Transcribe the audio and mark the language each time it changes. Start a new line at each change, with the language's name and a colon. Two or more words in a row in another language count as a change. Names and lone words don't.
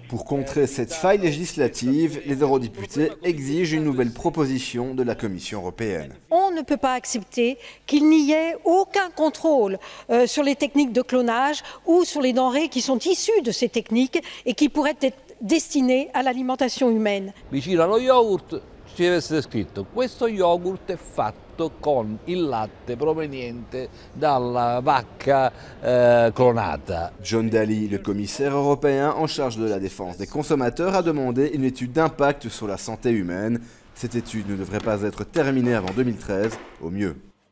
French: Pour contrer cette faille législative, les eurodéputés exigent une nouvelle proposition de la Commission européenne. On ne peut pas accepter qu'il n'y ait aucun contrôle sur les techniques de clonage ou sur les denrées qui sont issues de ces techniques et qui pourraient être destinées à l'alimentation humaine.
Italian: Vicino allo yogurt ci deve essere scritto: questo yogurt è fatto con il latte proveniente dalla vacca clonata.
French: John Dalli, le commissaire européen en charge de la défense des consommateurs, a demandé une étude d'impact sur la santé humaine. Cette étude ne devrait pas être terminée avant 2013, au mieux.